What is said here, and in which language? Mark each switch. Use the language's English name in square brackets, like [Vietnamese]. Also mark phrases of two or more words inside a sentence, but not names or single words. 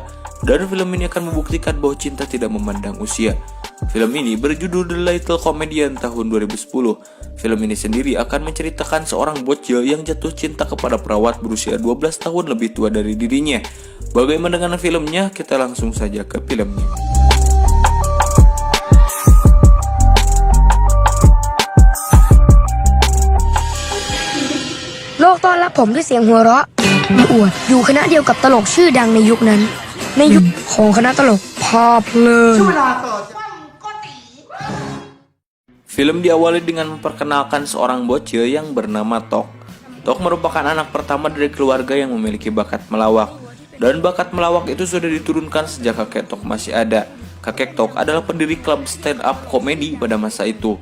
[Indonesian] Dan film ini akan membuktikan bahwa cinta tidak memandang usia. Film ini berjudul The Little Comedian tahun 2010. Film ini sendiri akan menceritakan seorang bocil yang jatuh cinta kepada perawat berusia 12 tahun lebih tua dari dirinya. Bagaimana dengan filmnya? Kita langsung saja ke filmnya. [Thai] โลกต้อนรับผมด้วยเสียงหัวเราะอวดอยู่คณะเดียวกับตลกชื่อดังในยุคนั้นในยุคของคณะตลกพาเพลิน [Indonesian] Film diawali dengan memperkenalkan seorang bocil yang bernama Tok. Tok merupakan anak pertama dari keluarga yang memiliki bakat melawak. Dan bakat melawak itu sudah diturunkan sejak kakek Tok masih ada. Kakek Tok adalah pendiri klub [English] stand up [Indonesian] komedi pada masa itu.